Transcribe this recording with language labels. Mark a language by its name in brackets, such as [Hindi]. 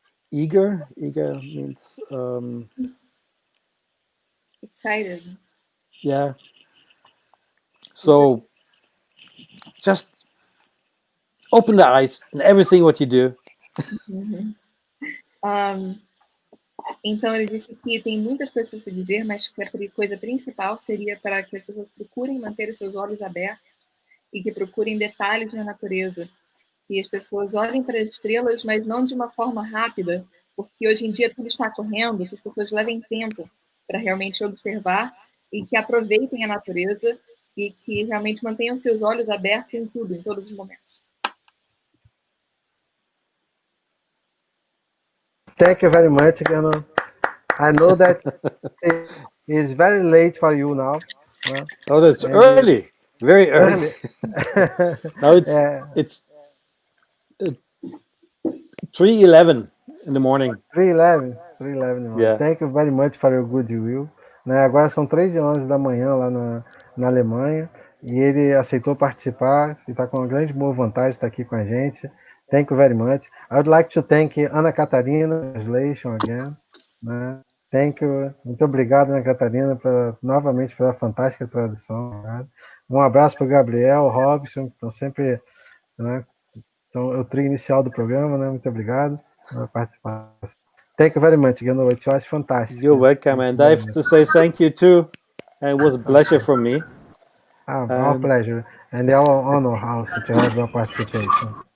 [English] Eager means excited. Yeah. So just open the eyes in everything what you do. [Portuguese] Então ele disse que tem muitas coisas para se dizer, mas que a coisa principal seria para que as pessoas procurem manter os seus olhos abertos e que procurem detalhes na natureza. Que as pessoas olhem para as estrelas, mas não de uma forma rápida, porque hoje em dia tudo está correndo, que as pessoas levem tempo para realmente observar e que aproveitem a natureza e que realmente mantenham seus olhos abertos em tudo, em todos os momentos. [English] Thank you very much, Gernot. I know that it's very late for you now. Oh, that's early, very early. Now it's 3:11 in the morning. 3:11 in the morning. Yeah. Thank you very much for your goodwill. [Portuguese] Né, agora são 3:11 da manhã lá na Alemanha e ele aceitou participar e está com uma grande boa vontade de estar aqui com a gente. [English] Thank you very much. I would like to thank Ana Catarina, translation again. Né? Thank you. [Portuguese] Muito obrigado, Ana Catarina, novamente pela fantástica tradução. Né? Um abraço para o Gabriel, Robson, que estão sempre... Né? Então, é o trio inicial do programa, né? Muito obrigado pela participação. [English] Thank you very much, Gernot. [Portuguese] Eu acho fantástico. [English] You're welcome, and I have to say thank you too. It was a pleasure for me. Our pleasure, and our honor also to have your participation.